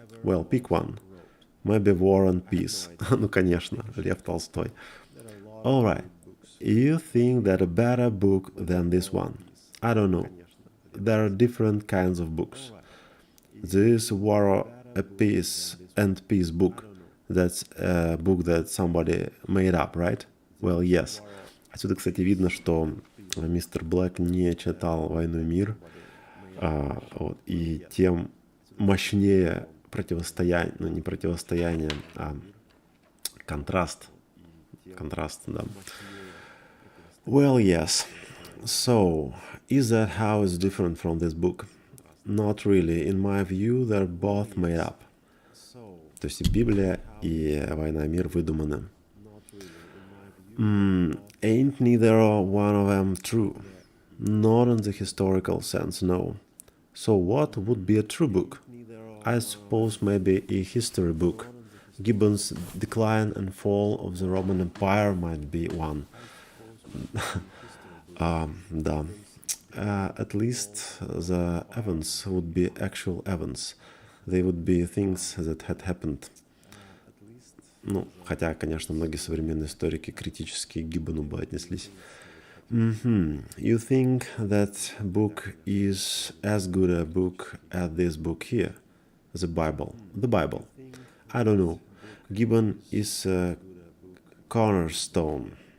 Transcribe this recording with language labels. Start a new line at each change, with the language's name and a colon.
English: Well, pick one. Maybe War and Peace.
Russian: Ну, конечно, Лев Толстой.
English: All right. You think that a better book than this one? I don't know. There are different kinds of books. This War and Peace book. That's a book that somebody made up, right? Well, yes.
Russian: Отсюда, кстати, видно, что мистер Блэк не читал «Войну и мир», и тем мощнее противостояние, ну не противостояние, а контраст. Контраст, да.
English: Well, yes. So, is that how it's different from this book? Not really. In my view, they're both made up.
Russian: То есть и Библия, и «Война и мир» выдуманы.
English: Ain't neither one of them true. Not in the historical sense, no. So what would be a true book? I suppose maybe a history book. Gibbon's Decline and Fall of the Roman Empire might be one.
Russian: Да.
English: At least the events would be actual events. They would be things that had happened.
Russian: Ну, хотя, конечно, многие современные историки критически к Гиббону бы отнеслись.
English: You think that book is as good a book as this book here? The Bible. The Bible. I don't know. Gibbon is a cornerstone.